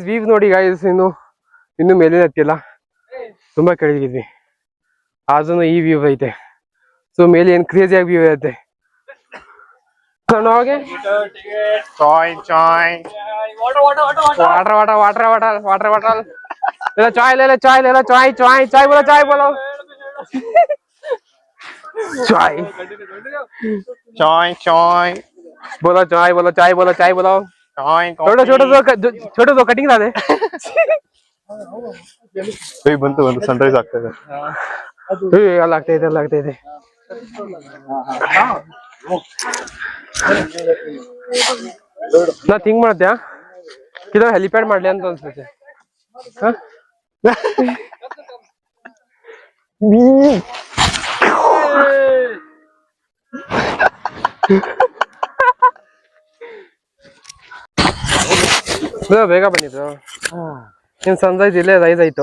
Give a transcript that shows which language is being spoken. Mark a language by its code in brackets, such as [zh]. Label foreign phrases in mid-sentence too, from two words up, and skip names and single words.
[kn] ವೀವ್ ನೋಡಿ ಗಾಯ್ಸ್, ಇನ್ನೂ ಮೇಲೆ ಹತ್ತಿಲ್ಲ, ತುಂಬ ಕೆಳಗಿದ್ವಿ. ಆದ್ರೂ ಈ ವ್ಯೂ ಐತೆ. ಸೊ ಮೇಲೆ ಏನು ಕ್ರೇಜಿಯಾಗಿ ವ್ಯೂ ಐತೆ. ಹೋಗಿ ವಾಟರ್ [hi] ले चाय ले चाय बोलो चाय बोलो छोटे दो कटिंग दे [kn] ಬಂತು ಸನ್ರೈಸ್ ಆಗ್ತಾ ಇದೆ. [hi] लगता है [kn] ನಾ ಥಿಂಕ್ ಮಾಡ್ದ್ಯಾ ಇದು ಹೆಲಿಪ್ಯಾಡ್ ಮಾಡ್ಲಿ ಅಂತ ಅನ್ಸುತ್ತೆ. ಬೇಗ ಬಂದಿದ್ದು ಇನ್ ಸನ್ರೈಸ್ ಇಲ್ಲೇ ರೈಸ್ ಆಯ್ತು.